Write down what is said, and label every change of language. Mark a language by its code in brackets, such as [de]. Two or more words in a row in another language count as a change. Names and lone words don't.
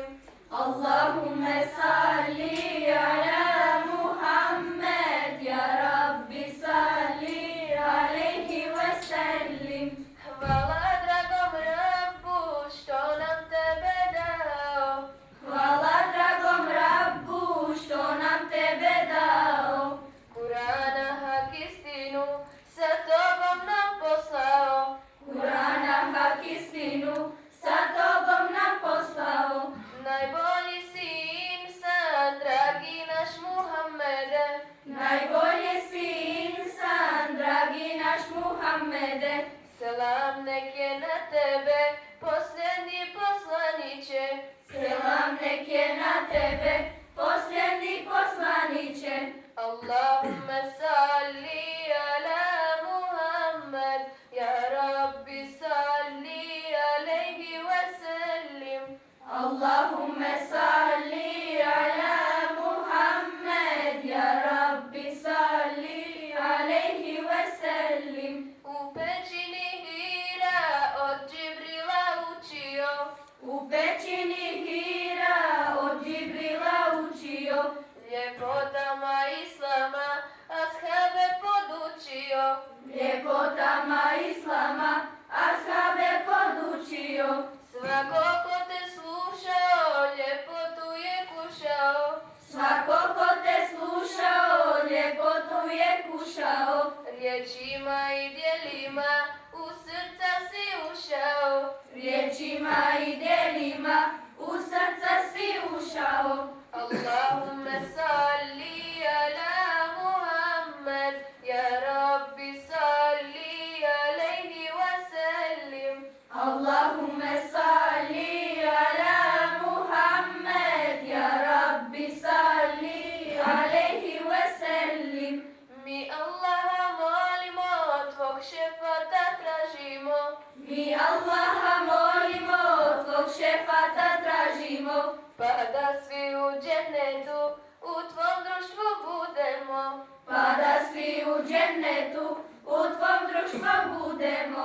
[ar] اللهم صل على محمد يا رب صل عليه وسلم. [bs] Hvala dragom Rabbu što nam tebe dao. Hvala dragom Rabbu što nam tebe dao. Kur'ana hak istinu sa tobom nam poslao. Kur'ana hak istinu sa tobom nam poslao. Najbolji si insan, dragi naš Muhammede. Najbolji si insan, dragi naš Muhammede. Selam nek je na tebe, posljednji poslaniće. Selam nek je na tebe, posljednji poslaniće. [ar] اللهم صل على محمد يا رب صل عليه وسلم. اللهم صل على محمد يا رب صل عليه وسلم. [bs] U pećini Hira od Džibrila učio. U pećini Hira od Džibrila učio. Ljepotama Islama ashabe podučio. Ljepotama Islama ashabe podučio. Svako ko te slušao, ljepotu je kušao. Svako ko te slušao, ljepotu je kušao. Riječima i djelima u srca si ušao. Riječima i djelima u srca si ušao. [ar] اللهم صل على محمد يا رب صل عليه وسلم. اللهم صل على محمد يا رب صل عليه وسلم. [bs] Mi Allaha molimo, tvog šefata tražimo. Mi Allaha molimo, tvog šefata tražimo. Pa da svi u džennetu u tvom društvu budemo. Pa da svi u džennetu u tvom društvu budemo.